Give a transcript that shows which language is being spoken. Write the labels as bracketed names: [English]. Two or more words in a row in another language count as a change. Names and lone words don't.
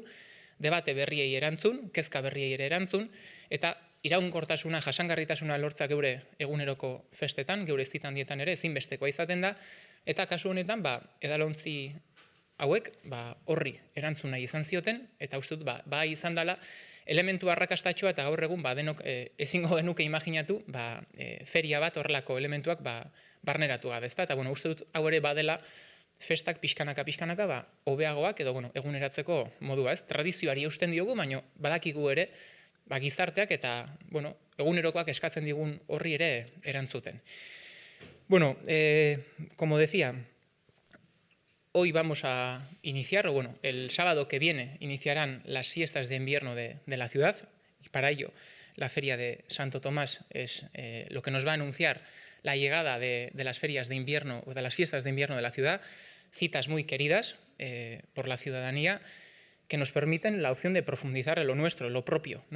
[Basque] debate berriei erantzun, kezka berriei ere erantzun, eta iraunkortasuna, jasangarritasuna lortza geure eguneroko festetan, geure zitan dietan ere, ezinbestekoa izaten da, eta kasu honetan, edalontzi hauek, horri erantzun nahi izan zioten, eta uste dut, izan dela, elementu arrakastatxoa eta gaur egun denok ezingo genuke imaginatu feria bat horrelako elementuak barneratu gabe, ezta? Eta uste dut hau ere badela festak pixkanaka hobeagoak edo eguneratzeko modua, ez? Tradizioari eusten diogu, baina badakigu ere gizarteak eta egunerokoak eskatzen digun horri ere erantzuten. [Spanish] Como decía, hoy vamos a iniciar, el sábado que viene iniciarán las fiestas de invierno de la ciudad, y para ello la Feria de Santo Tomás es lo que nos va a anunciar la llegada de las ferias de invierno o de las fiestas de invierno de la ciudad, citas muy queridas por la ciudadanía, que nos permiten la opción de profundizar en lo nuestro, en lo propio, ¿no?